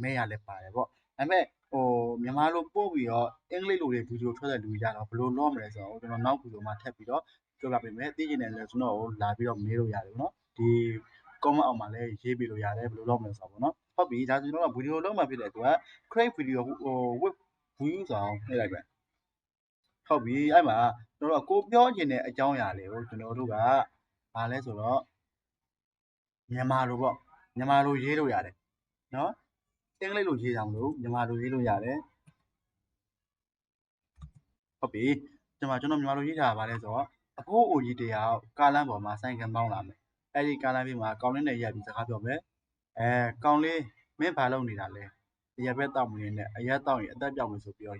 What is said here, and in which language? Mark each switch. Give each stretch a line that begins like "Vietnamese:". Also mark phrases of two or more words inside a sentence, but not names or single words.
Burmese: မဲရလဲပါတယ်ပေါ့ဒါပေမဲ့မြန်မာလိုပို့ပြီးတော့အင်္ဂလိပ်လိုတွေဗီဒီယိုထွက်တဲ့လူတွေကြတော့ဘယ်လိုလုပ်မလဲဆိုတော့ကျွန်တော်နောက်ဗီဒီယိုမှာထ ပ်ပြီးတော့ပြောပြပေးမယ်သိချင်တယ်လည်းကျွန်တော်ကိုလာပြီးတော့မေးလို့ရတယ်ပေါ့နော်ဒီ comment အောက်မှာလည်းရေးပေးလို့ရတယ်ဘယ်လိုလုပ်မလဲဆိုတော့ပေါ့နော်ဟုတ်ပြီဒါဆိုကျွန်တော်ကဗီဒီယိုလုပ်မှဖြစ်တဲ့အတွက်
English: create video with view
Burmese: ဆိုအောင်နှိပ်လိုက်ပဲဟုတ်ပြီအဲ့မှာကျွန်တော်ကကိုပြောချင်တဲ့အကြောင်းအရာလေးကိုကျွန်တော်တို့ကဘာလဲဆိုတော့မြန်မာလိုပေါ့မြန်မာလိုရေးလို့ရတယ်နော်အင်္ဂလိပ်လိုရေးကြမလို့မြန်မာလိုရေးလို့ရတယ် ဟုတ်ပြီကျွန်တော်မြန်မာလိုရေးထားတာဗာလဲဆိုတော့အဖိုးအိုကြီးတရားကားလမ်းပေါ်မှာဆိုင်ကမောင်းလာမယ်အဲ့ဒီကားလမ်းဘေးမှာကောင်းလေးနဲ့ရက်ပြီးစကားပြောမယ်ကောင်းလေးမင်းဘာလုပ်နေတာလဲအရက်ပဲတောက်မနေနဲ့အရက်တောက်ရင်အသက်ပြောက်မယ်ဆိုပြီးတော့